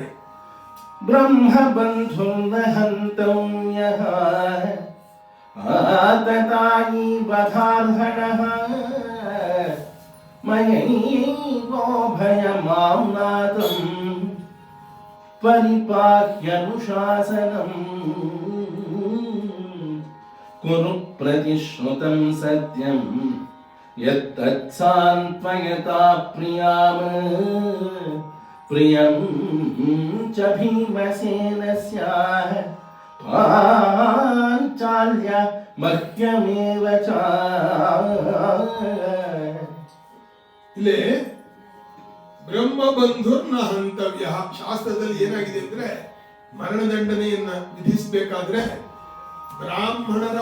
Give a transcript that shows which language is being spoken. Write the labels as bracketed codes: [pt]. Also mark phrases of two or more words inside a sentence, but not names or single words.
[sa] ಬ್ರಹ್ಮ ಬಂಧುರ್ನ ಹಂತವ್ಯಃ ಆತತಾಯಿ ವಧಾರ್ಹಣಃ ಮಯೈವೋ ಭಯಮಾಮ್ನಾತಂ ಪರಿಪಾಹ್ಯನುಶಾಸನಂ ಕುರು ಪ್ರತಿಶ್ರುತಂ ಸತ್ಯಂ ಯತ್ತತ್ಸಾನ್ತ್ವಯತಾ ಪ್ರಿಯಾಮ ಪ್ರಿಯಂ ಚ ಭೀಮಸೇನಸ್ಯ ಪಾಂಚಾಲ್ಯ ಮಹ್ಯಮೇವ ಚ. [kn] ಇಲ್ಲಿ [sa] ಬ್ರಹ್ಮಬಂಧುರ್ನ ಹಂತವ್ಯ [kn] ಶಾಸ್ತ್ರದಲ್ಲಿ ಏನಾಗಿದೆ ಅಂದ್ರೆ, ಮರಣದಂಡನೆಯನ್ನ ವಿಧಿಸಬೇಕಾದ್ರೆ ಬ್ರಾಹ್ಮಣರ